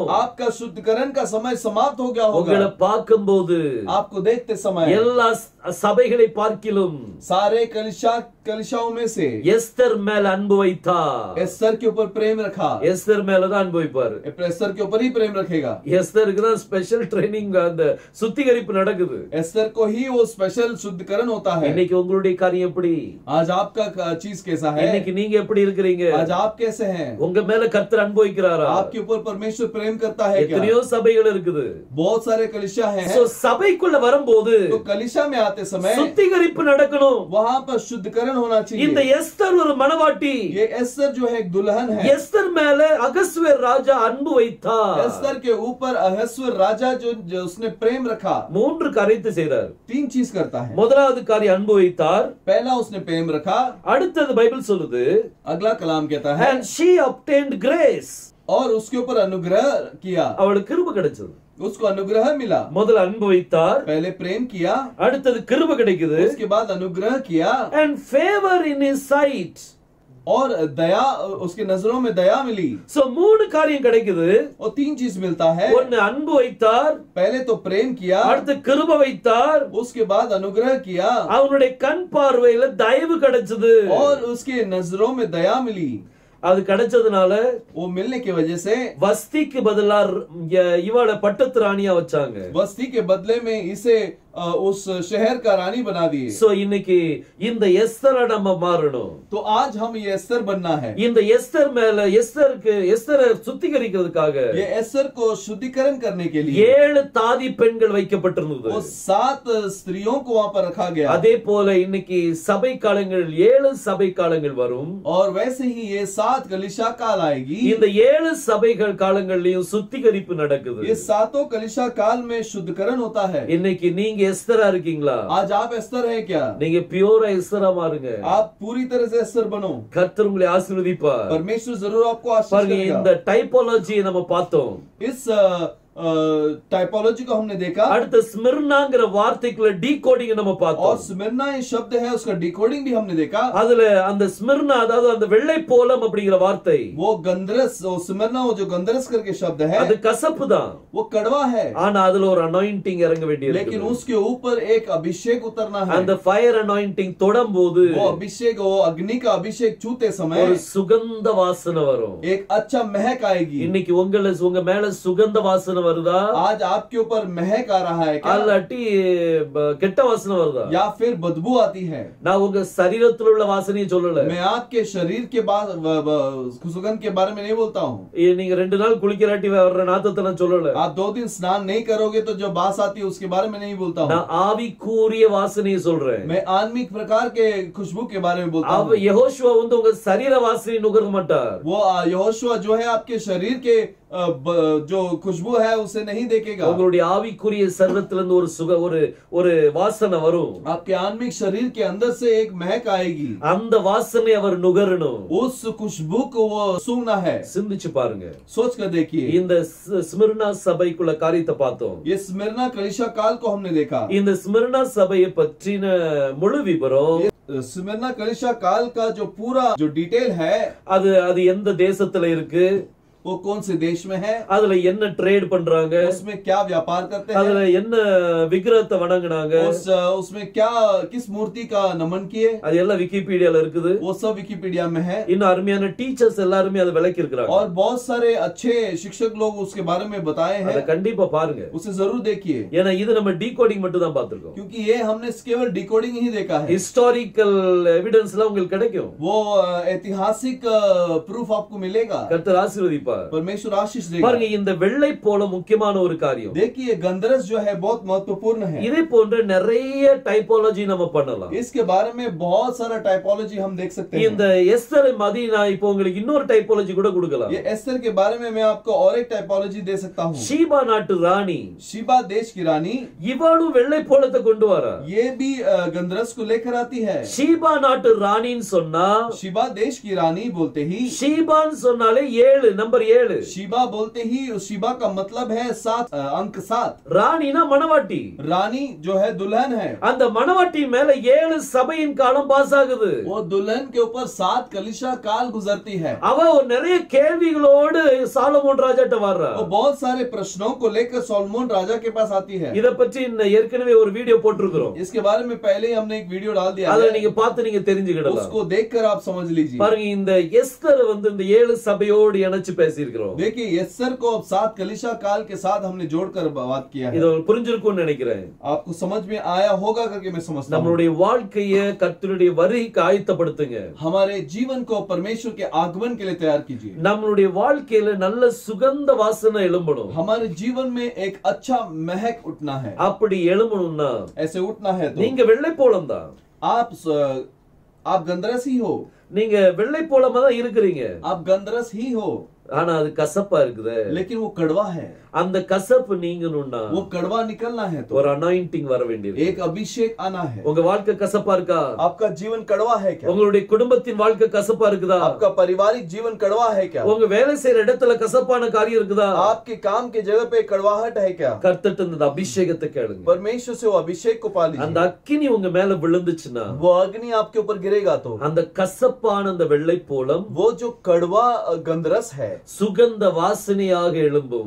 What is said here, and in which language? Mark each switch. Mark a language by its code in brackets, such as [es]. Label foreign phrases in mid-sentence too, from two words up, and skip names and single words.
[hi] आपका शुद्धिकरण का समय समाप्त हो गया होगा। [ta] உங்களை பார்க்கும்போது, [hi] आपको देखते समय [ta] எல்லா சபைகளை பார்க்கிலும் [hi] सारे कलिसियाओं में से [ta] எஸ்தர் மேல அன்பு வைத்தார். [hi] एस्तर के ऊपर प्रेम रखा. [ta] எஸ்தர் மேலதான் அன்பு வைப்பாரு. [hi] एस्तर के ऊपर ही प्रेम रखेगा. [ta] எஸ்தருக்கு தான் [en] special training, [ta] அந்த சுத்திகரிப்பு நடக்குது. [hi] एस्तर को ही वो स्पेशल शुद्धिकरण होता है. [ta] இன்னைக்கு உங்களுடைய காரியம் எப்படி? [hi] आज आपका चीज कैसा है? [ta] இன்னைக்கு நீங்க எப்படி இருக்கிறீங்க? [hi] आज आप कैसे हैं? [ta] உங்க மேல கர்த்தர் அன்பு வைக்கிறாரா? [hi] आपके ऊपर परमेश्वर प्रेम करता है क्या? [ta] எத்தனையோ சபைகள் இருக்குது. [hi] बहुत सारे कलिसिया हैं. [ta] சோ சபைக்குள்ள வரும்போது [hi] तो कलिसिया में आते समय [ta] சுத்திகரிப்பு நடக்கணும். [hi] वहां पर शुद्धिकरण होना चाहिए. [ta] இந்த எஸ்தர் ஒரு மணவாட்டி. [hi] ये एस्तर जो है एक दुल्हन है. [ta] எஸ்தர் மேல அகஸ்வேர் ராஜா அன்பு வைத்தார். [hi] एस्तर के ऊपर अहस्वर राजा जो उसने प्रेम रखा. [ta] 3 காரியத்தை செய்தார். [hi] 3 चीज करता है. [ta] முதலாவது காரியம் அன்பு வைத்தார். [hi] पहला उसने प्रेम रखा. [ta] அடுத்தது பைபிள் சொல்லுது, [hi] अगला कलाम कहता है [en] and she obtained grace. [hi] और उसके ऊपर अनुग्रह किया. [ta] அவளுக்கு கிருபை கிடைச்சது. [hi] उसको अनुग्रह मिला. [ta] முதல்ல அன்பு வைத்தார், [hi] पहले प्रेम किया, [ta] அடுத்தது கிருபை கிடைக்குது, [hi] उसके बाद अनुग्रह किया, [en] and favor in his sight. [hi] और दया, उसके नजरों में दया मिली. [ta] சோ 3 காரியம் கிடைக்குது. [hi] और 3 चीज मिलता है. [ta] ஒன்னு அன்பு வைத்தார், [hi] पहले तो प्रेम किया, [ta] அடுத்து கிருபை வைத்தார், [hi] उसके बाद अनुग्रह किया, [ta] அவனுடைய கண் பார்வையில தயவு கிடைச்சது. [hi] और उसके नजरों में दया मिली. [ta] அது கிடைச்சதுனால [hi] वो मिलने की वजह से [ta] வஸ்திக்கு பதிலா இவள பட்டத்து ராணியா வச்சாங்க. [hi] बस्ती के बदले में इसे उस शहर का रानी बना दिए. [ta] சோ இன்னைக்கு இந்த எஸ்தரை நம்ம மாறணும். [hi] तो आज हम ये एस्तर बनना है. [ta] இந்த எஸ்தர் மேல எஸ்தரை சுத்திகரிக்கிறதுக்காக [hi] ये एस्तर को शुद्धिकरण करने के लिए [ta] 7 தாதி பெண்கள் வைக்கப்பட்டிருந்தது. [hi] वो 7 स्त्रियों को वहां पर रखा गया. [ta] அதே போல இன்னைக்கு சபை காலங்கள் 7 சபை காலங்கள் வரும். [hi] और वैसे ही ये 7 कलिसिया काल आएगी. [ta] இந்த 7 சபைகள் காலங்கள்லயும் சுத்திகரிப்பு நடக்குது. [hi] ये 7 कलिसिया काल में शुद्धिकरण होता है. [ta] இன்னைக்கு நீங்க எஸ்தரா இருக்கீங்களா? [hi] आज आप एस्तर है क्या? [ta] நீங்க பியூரா எஸ்தரா மாறுங்க. [hi] आप पूरी तरह से एस्तर बनो. [ta] கர்த்தர் உங்களை ஆசீர்வதிப்பார். [hi] परमेश्वर जरूर आपको आशीष [ta] பாருங்க, [hi] करेगा. [ta] இந்த டைபாலஜியை நம்ம பார்த்தோம். [hi] इस टाइपोलॉजी को हमने देखा. [ta] அடுத்து ஸ்மிர்னாங்கிற வார்த்தைக்குள்ள டீகோடிங் நம்ம [hi] और [ta] பார்த்தோம். [hi] स्मिर्ना ये शब्द है, उसका डिकोडिंग भी हमने देखा. [ta] அதுல அந்த ஸ்மிர்னா, அதாவது அந்த வெள்ளை போலம் அப்படிங்கிற வார்த்தை, [hi] वो गंधरस, वो स्मिर्ना, वो जो गंधरस करके शब्द है, [ta] அது கசப்பு தான். [hi] वो कड़वा है. [ta] ஆனா அதுல ஒரு அனாயிண்டிங் இறங்க வேண்டியது. [hi] लेकिन उसके ऊपर एक अभिषेक उतरना है. [ta] அந்த [en] fire anointing [ta] தொடும்போது [hi] वो अभिषेक, वो अग्नि का अभिषेक छूते समय [ta] ஒரு சுகந்த வாசனை வரும். [hi] एक अच्छा महक आएगी. [ta] இன்னைக்கு உங்க மேல சுகந்த வாசனை வருதா? [hi] आज आपके ऊपर महक आ रहा है क्या? [ta] அல்லாட்டி கெட்ட வாசனை வருதா? [hi] या फिर बदबू आती है? [ta] நான் உங்க சரீரத்துல உள்ள வாசனையை சொல்லல. [hi] मैं आपके शरीर के बाद सुगंध के बारे में नहीं बोलता हूँ. [ta] நீங்க 2 நாள் குளிக்கலாட்டி வர்ற நாத்தத்தை நான் சொல்லல. [hi] आप 2 दिन स्नान नहीं करोगे तो जो बास आती है उसके बारे में नहीं बोलता हूँ. [ta] நான் ஆவிக்குரிய வாசனையை சொல்றேன். [hi] मैं आत्मिक प्रकार के खुशबू के बारे में बोलता हूँ. [ta] யெகோஷுவா வந்து உங்க சரீர வாசனை நுகர மாட்டார். [hi] वो यहोशुआ जो है आपके शरीर के जो खुशबू है उसे नहीं देखेगा. [ta] உங்களுடைய ஆவிக்குரிய சரீரத்திலிருந்து ஒரு ஒரு வாசனை வரும். [hi] आपके आत्मिक शरीर के अंदर से एक महक आएगी. [ta] அந்த வாசனை அவர் நுகரணும். [hi] उस खुशबू को वो सूंघना है. [ta] சிந்திச்சு பாருங்க. [hi] सोच कर देखिए. [ta] இந்த ஸ்மிர்னா சபைக்குள்ள காரியத்தை பார்த்தோம். [hi] ये स्मिर्ना कलिसिया काल को हमने देखा. [ta] இந்த ஸ்மிர்னா சபையை பற்றின முழு விவரம், [hi] स्मिर्ना कलिसिया काल का जो पूरा जो डिटेल है, [ta] அது எந்த தேசத்துல இருக்கு, [hi] वो कौन से देश में है, [ta] அதுல என்ன ட்ரேட் பண்றாங்க, [hi] उसमें क्या व्यापार करते हैं, [ta] அதுல என்ன விக்கிரகத்தை வணங்குனாங்க, [hi] उसमें क्या किस मूर्ति का नमन किए, [ta] அது எல்லாம் விக்கிபீடியால இருக்குது. [hi] वो सब विकिपीडिया में है. [ta] இன்னும் அருமையான டீச்சர்ஸ் எல்லாருமே அதை விளக்கி இருக்காங்க. [hi] और बहुत सारे अच्छे शिक्षक लोग उसके बारे में बताए हैं. [ta] அதை கண்டிப்பா பாருங்க. [hi] उसे जरूर देखिए. [ta] ஏன்னா இது நம்ம டீகோடிங் மட்டும் தான் பார்த்திருக்கோம். [hi] क्योंकि ये हमने केवल डिकोडिंग ही देखा है. [en] historical evidence [ta] உங்களுக்கு கிடைக்கும். [hi] वो ऐतिहासिक प्रूफ आपको मिलेगा. [ta] கர்த்தர் ஆசீர்வதிப்பார். [hi] परमेश्वर आशीष देगा. [ta] பாருங்க, இந்த வெள்ளை போல முக்கியமான ஒரு காரியம். [hi] देखिए गंधरस जो है बहुत महत्वपूर्ण है. [ta] இதே போன்ற நிறைய டைபாலஜி நம்ம பண்ணலாம். [hi] इसके बारे में बहुत सारा टाइपोलॉजी हम देख सकते हैं. [ta] இந்த எஸ்தரை மதி நான் இப்போ உங்களுக்கு இன்னொரு டைபாலஜி கூட கொடுக்கலாம். [hi] ये एस्तर के बारे में मैं आपको और एक टाइपोलॉजी दे सकता हूँ. [ta] ஷீபா நாட்டு ராணி, [hi] शिबा देश की रानी, [ta] இவளும் வெள்ளை போலத்தை கொண்டு வரா. [hi] ये भी गंधरस को लेकर आती है. [ta] ஷீபா நாட்டு ராணின்னு சொன்னா, [hi] शिबा देश की रानी बोलते ही [ta] ஷீபான்னு சொன்னாலே 7 நம்பர் நம்பர் 7. [hi] शीबा बोलते ही उस शीबा का मतलब है 7, अंक 7. [ta] ராணினா மணவாட்டி. [hi] रानी जो है दुल्हन है. [ta] அந்த மணவாட்டி மேல 7 சபையின் காலம் பாஸ் ஆகுது. [hi] वो दुल्हन के ऊपर 7 कलीसिया काल गुजरती है. [ta] அவ ஒரு நிறைய கேள்விகளோடு சாலமோன் ராஜாட்ட வர்றா. [hi] वो बहुत सारे प्रश्नों को लेकर सोलोमन राजा के पास आती है. [ta] இத பற்றி ஏற்கனவே ஒரு வீடியோ போட்டுருக்கோம். [hi] इसके बारे में पहले ही हमने एक वीडियो डाल दिया [ta] அத [hi] है. [ta] நீங்க பார்த்து நீங்க தெரிஞ்சுக்கிடலாம். [hi] उसको देखकर आप समझ लीजिए. [ta] பாருங்க இந்த எஸ்தர் இந்த 7 சபையோடு இணைச்சு பேசியிருக்கிறோம். [hi] देखिए एस्तर को अब 7 कलीसिया काल के साथ हमने जोड़कर बात किया है. [ta] இது புரிஞ்சிருக்கும்னு நினைக்கிறேன். [hi] आपको समझ में आया होगा करके मैं समझता हूं. [ta] நம்மளுடைய வாழ்க்கையை கர்த்தருடைய வருகைக்கு ஆயத்தப்படுத்துங்க. [hi] हमारे जीवन को परमेश्वर के आगमन के लिए तैयार कीजिए. [ta] நம்மளுடைய வாழ்க்கையில நல்ல சுகந்த வாசனை எழும்பணும். [hi] हमारे जीवन में एक अच्छा महक उठना है. [ta] அப்படி எழும்பணும்னா [hi] ऐसे उठना है तो [ta] நீங்க வெள்ளை போலம் தான். [hi] आप गंधरस ही हो. [ta] நீங்க வெள்ளை போலமா தான் இருக்கிறீங்க. [hi] आप गंधरस ही हो. [ta] ஆனா அது கசப்பா இருக்குது. [hi] लेकिन वो कड़वा है. [ta] அந்த கசப்பு நீங்கணும்னா [hi] वो कड़वा निकलना है तो [ta] ஒரு அனாயிண்டிங் வர வேண்டியது. [hi] एक अभिषेक आना है. [ta] உங்க வாழ்க்கை கசப்பா இருக்கா? [hi] आपका जीवन कड़वा है क्या? [ta] உங்களுடைய குடும்பத்தின் வாழ்க்கை கசப்பா இருக்குதா? [hi] आपका पारिवारिक जीवन कड़वा है क्या? [ta] உங்க வேலை செய்யற இடத்துல கசப்பான காரியம் இருக்குதா? [hi] आपके काम के जगह पे कड़वाहट है क्या? [ta] கர்த்தர்ட்ட இந்த அபிஷேகத்தை கேளுங்க. [hi] परमेश्वर से वो अभिषेक को पा लीजिए. [ta] அந்த அக்கினி உங்க மேல விழுந்துச்சுனா [hi] वो अग्नि आपके ऊपर गिरेगा तो [ta] அந்த கசப்பான அந்த வெள்ளை போலம் [hi] वो जो कड़वा गंधरस है [ta] சுகந்த வாசனையாக எழும்பும்.